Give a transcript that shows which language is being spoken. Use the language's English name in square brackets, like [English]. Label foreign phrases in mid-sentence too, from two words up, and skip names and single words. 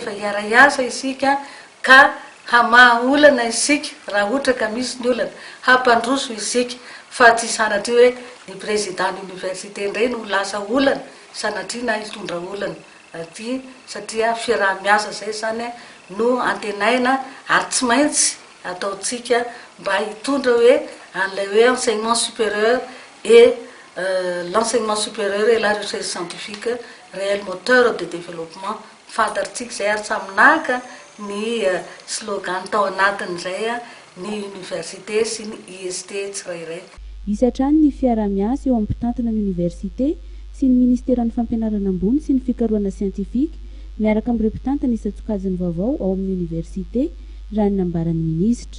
[Malagasy] fa hiara-iasa isika ka hamaha olana isika raha ohatra ka misy ny olana hampandroso isika fa tsy sanatria hoe ny président ny université indray no lasa olana sanatria na hitondra olana aty satria fiaraha-miasa zay zany no antenaina ary tsy maintsy ataotsika mba hitondra hoe an'ilay hoe [French] enseignement supérieur et l'enseignement supérieur et la recherche scientifique réel moteur de développement [Malagasy] fantatritsika zay ary saminahaka ny slogan tao anatin'izay ny université sy ny IST tsirairay. Isatrany ny fiaraha-miasa eo amin'ny mpitantana ny université sy ny ministéran'ny fampianarana ambony sy ny fikarohana siantifika miaraka amin'ireo mpitantana isan-tsokajiny vaovao ao amin'ny université raha ny nambaran'ny minisitra.